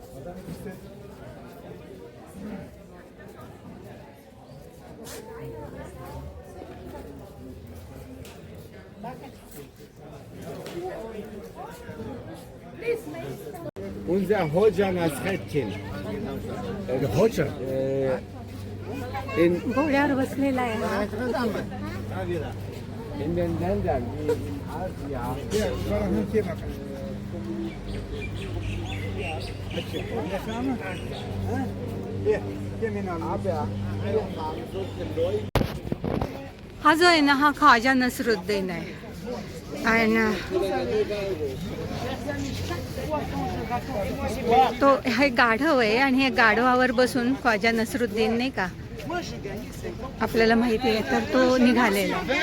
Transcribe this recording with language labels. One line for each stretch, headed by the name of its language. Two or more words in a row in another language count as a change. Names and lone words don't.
German: Unser Hoxha Nasreddin. Hoxha?
Marathi: घोड्यावर बसलेला आहे हा.
German: In den Ländern wie in Asia.
Marathi: हा जो आहे ना हा ख्वाजा नसरुद्दीन आहे. आणि तो हे गाढव आहे आणि हे गाढवावर बसून ख्वाजा नसरुद्दीन नाही का आपल्याला माहिती आहे, तर तो निघालेला.